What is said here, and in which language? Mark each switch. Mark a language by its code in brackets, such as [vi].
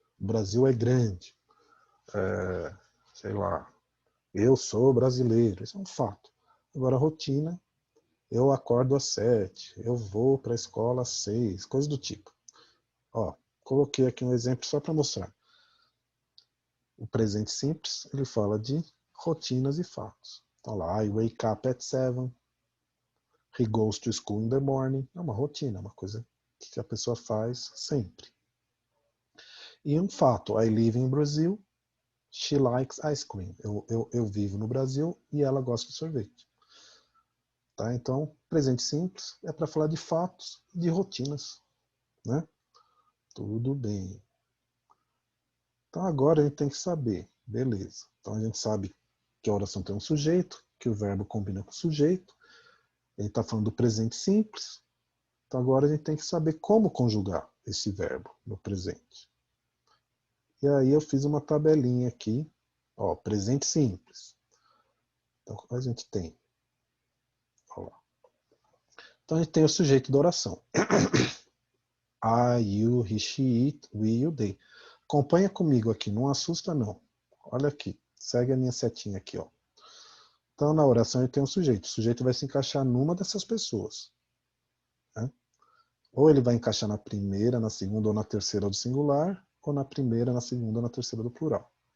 [pt] O Brasil é grande. Sei lá, eu sou brasileiro, isso é um fato. Agora, a rotina, eu acordo às 7, eu vou para a escola às 6, coisas do tipo. Ó, coloquei aqui um exemplo só para mostrar. O presente simples, ele fala de rotinas e fatos. Então lá, [en] I wake up at 7, he goes to school in the morning. [pt] É uma rotina, uma coisa que a pessoa faz sempre. E um fato, [en] I live in Brazil, she likes ice cream. [pt] Eu vivo no Brasil e ela gosta de sorvete. Tá? Então, presente simples é para falar de fatos e de rotinas. Né? Tudo bem. Então agora a gente tem que saber, beleza. Então a gente sabe que a oração tem um sujeito, que o verbo combina com o sujeito. A gente está falando do presente simples. Então agora a gente tem que saber como conjugar esse verbo no presente. E aí eu fiz uma tabelinha aqui, ó, presente simples. Então a gente tem, ó lá. Então a gente tem o sujeito da oração. [en] I, you, he, she, it, we, you, they. [pt] Acompanha comigo aqui, não assusta não. Olha aqui, segue a minha setinha aqui, ó. Então na oração ele tem um sujeito. O sujeito vai se encaixar numa dessas pessoas. Né? Ou ele vai encaixar na primeira, na segunda ou na terceira do singular, ou na primeira, na segunda ou na terceira do plural.